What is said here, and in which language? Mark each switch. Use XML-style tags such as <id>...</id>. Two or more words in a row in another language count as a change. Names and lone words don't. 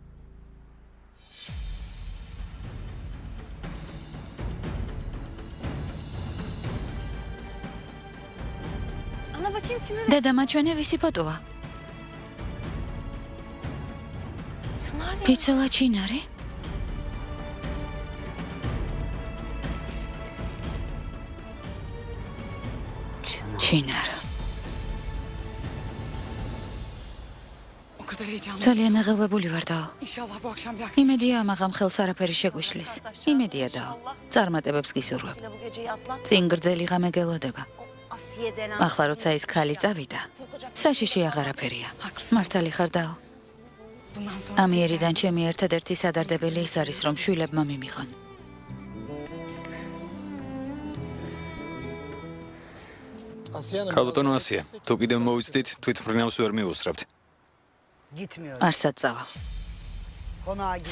<tr>Ana bakayım kimin?</tr> <ka>დედა, მაჩვენე ვისი ფოტოა?</ka> <tr>Çınar ya.</tr> <ka>პიცოლა ჩინარი? ჩინარ.</ka> <tr>O kadar heyecanlı.</tr> <ka>ძალიან აღელვებული ვარ დაო.</ka> <tr>İnşallah bu akşam bir aksilik.</tr> <ka>იმედია ამაღამ ხელს არაფერი შეგვიშლის. იმედია დაო. წარმატებებს გისურვებ.</ka> <tr>Bu geceyi atlat.</tr> <ka>წინ გრძელი ღამე გელოდება.</ka> <tr>Asiye denen.</tr> <ka>ახლა როცა ის ქალი წავიდა, საშიში აღარაფერია. მართალი ხარ დაო.</ka> <tr>Bundan sonra</tr> <ka>ამიერიდან ჩემი ერთადერთი სადარდებელი ის არის, რომ შვილებმა მიმიღონ. ქალბატონო ასია, თუ კიდევ მოვიცდით, თვითმფრინავს ვერ მიუსწრებთ. Gitmiyorum. არსად წავალ.</ka> <tr>Konağa git.</tr>